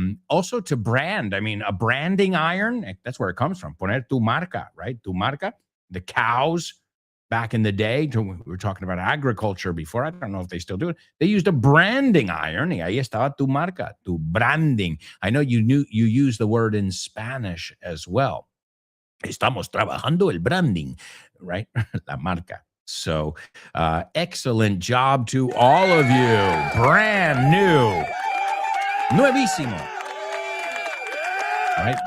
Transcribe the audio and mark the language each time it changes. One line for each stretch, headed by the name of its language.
English: Also to brand, I mean, a branding iron, that's where it comes from.
Spanish: Poner tu marca,
English: right?
Spanish: Tu marca.
English: The cows back in the day, we were talking about agriculture before. I don't know if they still do it. They used a branding iron.
Spanish: Y ahí estaba tu marca, tu branding.
English: I know you use the word in Spanish as well.
Spanish: Estamos trabajando el branding,
English: right?
Spanish: La marca.
English: So excellent job to all of you. Brand new. Nuevísimo. Right?